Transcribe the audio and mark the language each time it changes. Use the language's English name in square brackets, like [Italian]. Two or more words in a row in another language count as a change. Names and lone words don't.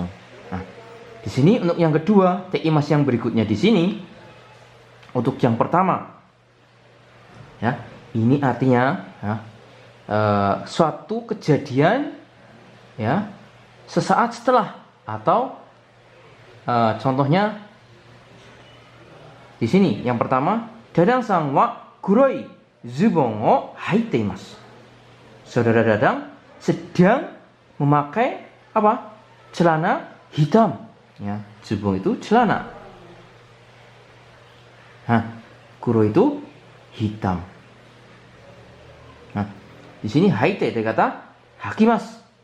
[Indonesian] Nah, di sini untuk yang kedua, [Japanese] ています [Indonesian] yang berikutnya di sini untuk yang pertama ya, ini artinya ya, suatu kejadian ya sesaat setelah, atau contohnya di sini yang pertama, [Japanese] ダダンさんは黒いズボンをはいています. [Indonesian] Saudara Dadang sedang memakai apa? Celana hitam ya. Zubon itu celana. Nah, kuro itu hitam. Nah, di sini haite ada kata hakimasu.